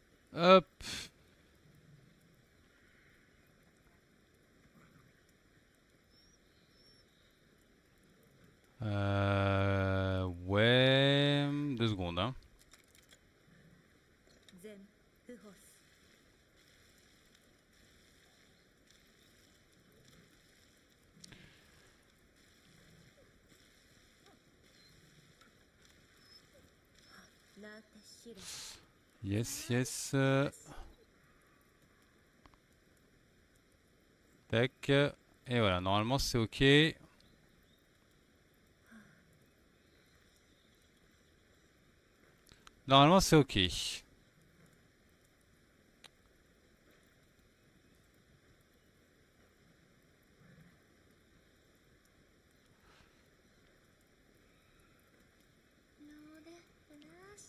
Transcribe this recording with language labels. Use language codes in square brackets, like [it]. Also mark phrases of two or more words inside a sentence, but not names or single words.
[fr] Hop. Ouais. 2 secondes, hein. 全フホスナーテシロ [en] Yes, yes. [fr] Tac. Et voilà, normalement c'est ok. Normalement c'est ok. ノーデナシ